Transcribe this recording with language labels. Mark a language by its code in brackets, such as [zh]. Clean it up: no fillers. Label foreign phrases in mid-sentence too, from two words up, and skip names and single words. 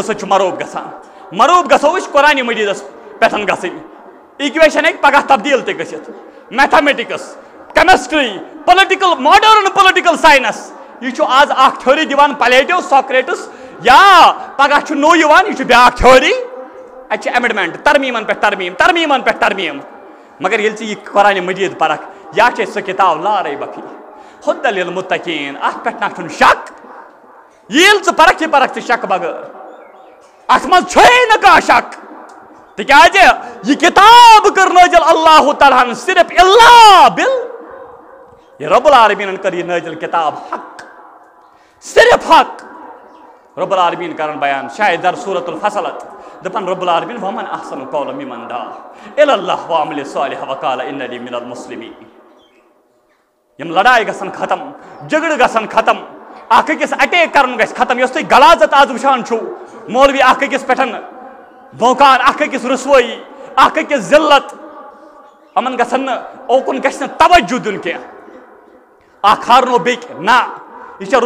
[ks] سۭتۍ چھُ مروٗب گژھان مروٗب گژھو أسۍ قرآنِ مجیٖدس پٮ۪ٹھ گژھٕنۍ اِکویشن ہیٚکہِ پگاہ تبدیٖل تہِ گٔژھِتھ [en] mathematics chemistry political modern political science [ks] یہ چھُ آز اکھ تھیوری دِوان پلیٹو ساکریٹس یا پگاہ چھُ نوٚو یِوان یہِ چھُ بیٛاکھ تھیوری اتہِ چھِ ایمنڈمنٹ ترمیٖمن پٮ۪ٹھ ترمیٖم ترمیٖمن پٮ۪ٹھ ترمیٖم مگر ییٚلہِ ژٕ یہِ قرآنِ مجیٖد پرکھ یا چھِ سۄ کِتاب [ar] لا ریب فیہ ہُدًى للمتقیٖن [ks] اتھ پٮ۪ٹھ نہ چھُنہٕ شک ییٚلہِ ژٕ پرکھ یہِ پرکھ ژٕ شک بغٲر اتھ منٛز چھُے نہٕ کانٛہہ شک تِکیٛازِ یہِ کِتاب کٔر نٲزِل اللہ تعالیٰ ہن صرف اللہ بِل یہ رب العالمیٖنن کٔر یہِ نٲزِل کِتاب حق صرف حق رب العالمیٖن کران بیان شاید در سورۃ الفصلت دپان رب العالمیٖن [ar] ومن احسن قولا ممن دعا الی اللہ وعمل صالحا وقال اننی من المسلمین [ks] یم لڑائی گژھن ختم جھگڑٕ گژھن ختم اکھ أکِس اٹیک کرُن گژھِ ختم یۄس تُہۍ غلاظت آز وٕچھان چھُو مولوی اکھ أکِس پٮ۪ٹھ بونکان اکھ أکِس رسوٲیی اکھ أکِس ذلت یِمن گژھن نہٕ اوکُن گژھِ نہٕ توجہ دیُن کینٛہہ اکھ ہارنو بیٚکہِ نہ یہ چھےٚ